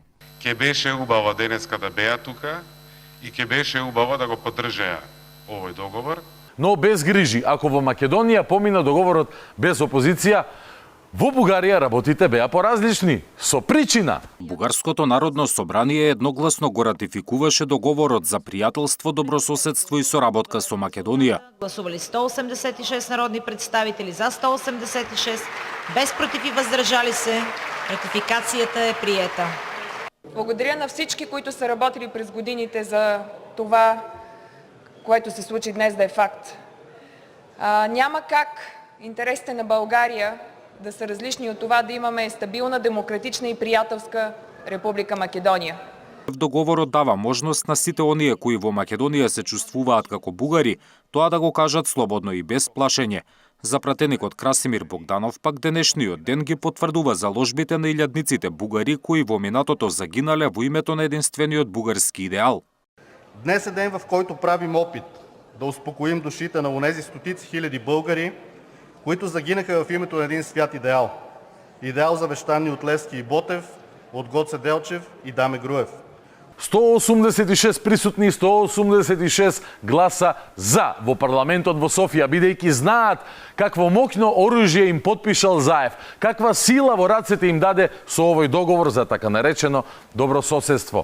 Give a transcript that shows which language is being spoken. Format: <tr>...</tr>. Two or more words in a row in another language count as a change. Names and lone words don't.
<mk>Ке беше убаво денеска да беа тука и ке беше убаво да го поддржеа овој договор. Но без грижи, ако во Македонија помина договорот без опозиција, во Бугарија работите беа поразлични, со причина. Бугарското народно собрание едногласно го ратификуваше договорот за пријателство, добрососедство и соработка со Македонија.</mk> <bg>Гласували 186 народни представители, за 186, без против и въздържали се. Ратификацијата е приета. Благодаря на всички, които са работили през годините за това, което се случи днес, да е факт. Няма как интересите на България да са различни от това да имаме стабилна, демократична и приятелска Република Македонија.</bg> <mk>Договорот дава можност на сите оние кои во Македонија се чувствуваат како бугари, тоа да го кажат слободно и без плашење. Запратеникот Красимир Богданов пак денешниот ден ги потврдува заложбите на илјадниците бугари кои во минатото загинале во името на единствениот бугарски идеал.</mk> <bg>Днес е ден, в който правим опит да успокоим душите на онези стотици хиляди българи, които загинаха в името на един свят идеал. Идеал завещан ни от Левски и Ботев, от Гоце Делчев и Даме Груев.</bg> <mk>186 присутни, 186 гласа за во парламентот во Софија, бидејќи знаат какво моќно оружје им потпишал Заев, каква сила во рацете им даде со овој договор за така наречено добрососедство.</mk>